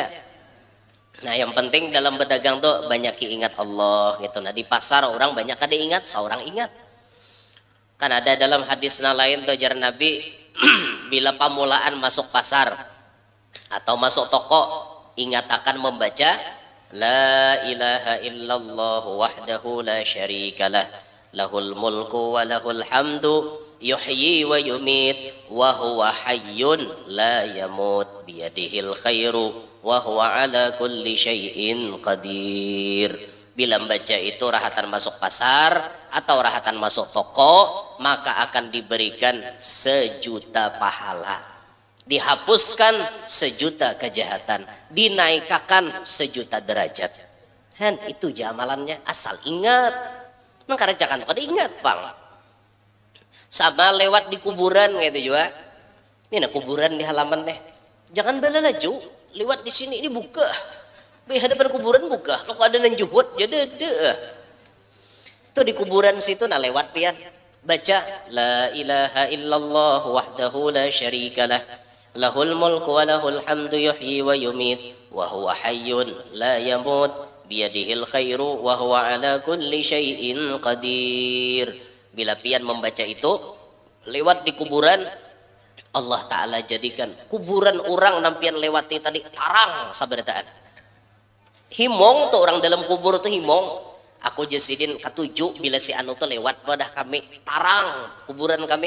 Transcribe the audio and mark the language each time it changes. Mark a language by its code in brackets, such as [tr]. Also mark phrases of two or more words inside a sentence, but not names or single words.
[bjn] Nah, yang penting dalam berdagang tuh banyak ingat Allah gitu. Nah, di pasar orang banyak kada ingat, seorang ingat. Kan ada dalam hadis lain tuh jar Nabi bila pamulaan masuk pasar atau masuk toko ingat akan membaca [ar] لا إله إلا الله وحده لا شريك له له الملك وله الحمد يحيي ويميت وهو حي لا يموت بيده الخير وهو على كل شيء قدير. [bjn] Bila membaca itu rahatan masuk pasar atau rahatan masuk toko, maka akan diberikan 1.000.000 pahala, dihapuskan 1.000.000 kejahatan, dinaikkan 1.000.000 derajat. Han itu amalannya, asal ingat. Makanya jangan pada ingat bang. Sama lewat di kuburan gitu juga. Ini nah kuburan di halaman deh. Jangan bela laju, lewat di sini ini buka. Di hadapan kuburan buka. Kalau ada yang juhud, jadi itu di kuburan situ nah lewat pian. [ar] Baca لا إله إلا الله وحده لا شريك له له الملك وله الحمد يحيي ويميت وهو حي لا يموت بيده الخير وهو على كل شيء قدير. [bjn] Bila pian membaca itu lewat di kuburan, Allah Ta'ala jadikan kuburan orang nampian lewati tadi tarang sabarataan. Himong tuh orang dalam kubur tuh himong. Aku jasidin ketujuh bila si anu tuh lewat pada kami tarang kuburan kami.